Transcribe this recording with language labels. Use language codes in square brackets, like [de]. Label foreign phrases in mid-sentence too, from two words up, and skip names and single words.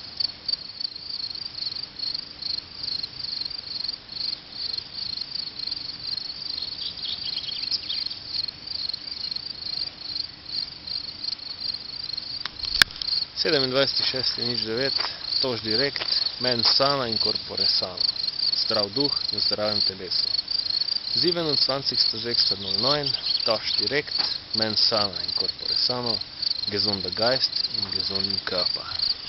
[sl] Sedemindvajseti šesti nič 9, tož direkt, [la] mens sana in corpore sano. [sl] Zdrav duh in zdravem telesu. 27.06.09, tož direkt, [la] mens sana in corpore sano, [de] gesunder Geist und gesunden Körper.